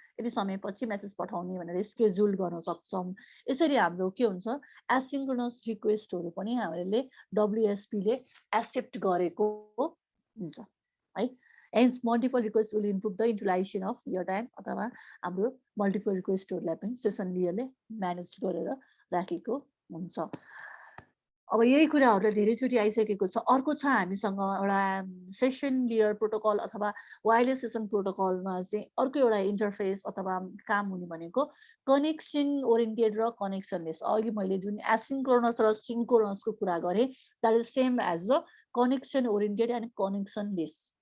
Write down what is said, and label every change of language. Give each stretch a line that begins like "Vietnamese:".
Nepali: यति समयपछि म्यासेज पठाउने भनेर स्केड्युल्ड गर्न सक्छौँ। यसरी हाम्रो के हुन्छ एसिन्क्रोनस रिक्वेस्टहरू पनि हामीले WSPले एक्सेप्ट गरेको हुन्छ है।
English: Hence, multiple requests will improve the utilization of your time
Nepali: अथवा हाम्रो multiple requestहरूलाई पनि सेसन लेयरले म्यानेज गरेर राखेको हुन्छ। अब यही कुराहरूलाई धेरैचोटि आइसकेको छ। अर्को छ हामीसँग एउटा सेसन लेयर प्रोटोकल अथवा वायरलेस सेसन प्रोटोकलमा चाहिँ अर्को एउटा इन्टरफेस अथवा काम हुने भनेको कनेक्सन ओरिएन्टेड र कनेक्सनलेस। अघि मैले जुन एसिन्क्रोनस र सिन्क्रोनसको कुरा गरेँ
English: That is same as the connection oriented and connectionless.